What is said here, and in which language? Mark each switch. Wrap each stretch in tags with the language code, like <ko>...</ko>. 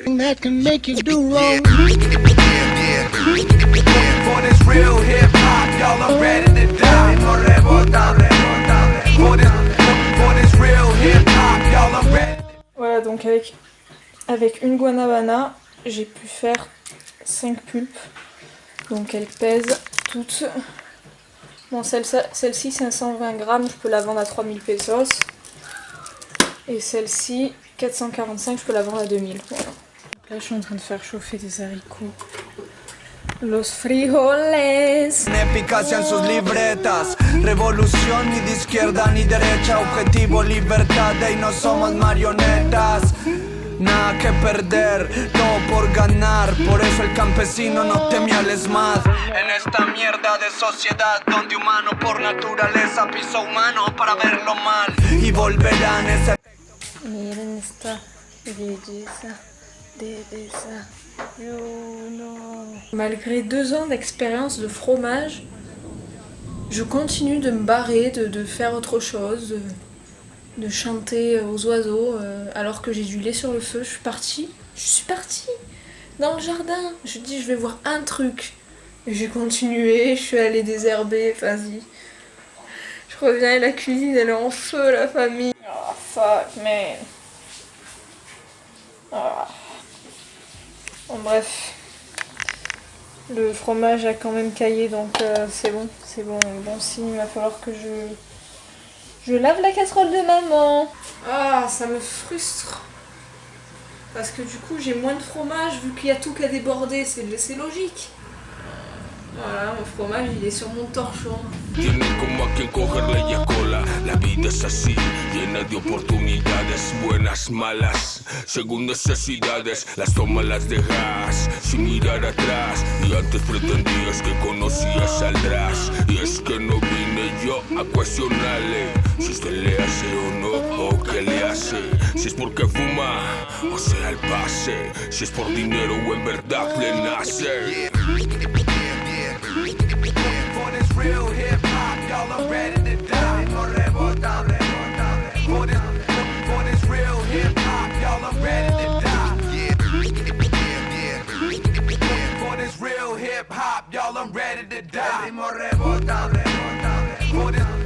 <en>That can make you do wrong. For this real hip hop, y'all are ready to die. For this real hip hop, y'all are ready.</en> <fr>Voilà, donc avec une guanabana, j'ai pu faire 5 pulpes. Donc elles pèsent toutes. Bon, celle-ci 520 grammes, je peux la vendre à 3000 pesos. Et celle-ci 445, je peux la vendre à 2000. Voilà. Donc là, je suis en train de faire chauffer des haricots.</fr> <es>Los frijoles. Eficacia en sus libretas. Revolución ni de izquierda ni derecha. Objetivo libertad y no somos marionetas. Nada que perder, todo por ganar. Por eso el campesino no teme al ESMAD. En esta mierda de sociedad donde humano por naturaleza piso humano para verlo mal. Y volverán ese... Miren esta belleza de desayuno.</es> <fr>Malgré 2 ans d'expérience de fromage, je continue de me barrer, de faire autre chose, de chanter aux oiseaux alors que j'ai du lait sur le feu. Je suis partie dans le jardin. Je dis je vais voir un truc. Et j'ai continué, je suis allée désherber, vas-y. Je reviens et la cuisine elle est en feu, la famille.</fr> <en>Oh fuck man.</en> <fr>Oh. Bon bref. Le fromage a quand même caillé donc c'est bon. Bon signe, il va falloir que je lave la casserole de maman. Ah, ça me frustre. Parce que du coup, j'ai moins de fromage vu qu'il y a tout qui a débordé. C'est logique. Voilà, mon fromage, il est sur mon torchon.</fr> <es>Tienen como a quien cogerle ya cola. La vida es así, llena de oportunidades, buenas, malas, según necesidades. Las tomas, las dejas, sin mirar atrás. Y antes pretendías que conocías saldrás. Y es que no vine yo a cuestionarle si usted le hace o no, o qué le hace. Si es porque fuma, o sea el pase. Si es por dinero o en verdad le nace.</es> <en>For this real hip hop, y'all are ready to die. For this real hip hop, y'all are ready to die. For this real hip hip hop, y'all, I'm ready to die.</en> <es>El ritmo rebota, rebota, rebota.</es>